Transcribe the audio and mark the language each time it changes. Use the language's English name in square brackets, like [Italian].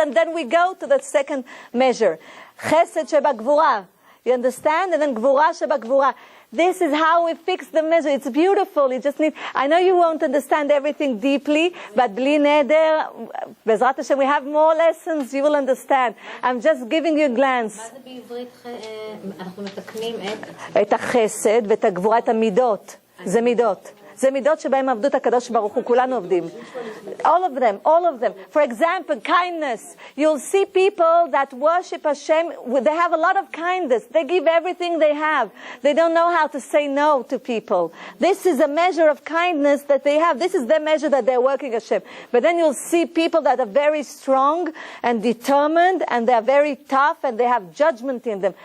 [English] And then we go to the second measure. Chesed shebagvura. You understand? And then gvura shebagvura. This is how we fix the measure. It's beautiful. You just need, I know you won't understand everything deeply, but bli neder, Bezrat Hashem, we have more lessons, you will understand. I'm just giving you a glance. [Hebrew] מה זה בעברית? אנחנו מתקנים את החסד ואת הגבורה, את המידות. זה מידות. זה מידות שבהם עבדו את הקדוש ברוך הוא, כולנו עובדים. [English] All of them, all of them. For example, kindness. You'll see people that worship Hashem, they have a lot of kindness. They give everything they have. They don't know how to say no to people. This is a measure of kindness that they have. This is the measure that they're working Hashem. But then you'll see people that are very strong and determined, and they're very tough, and they have judgment in them.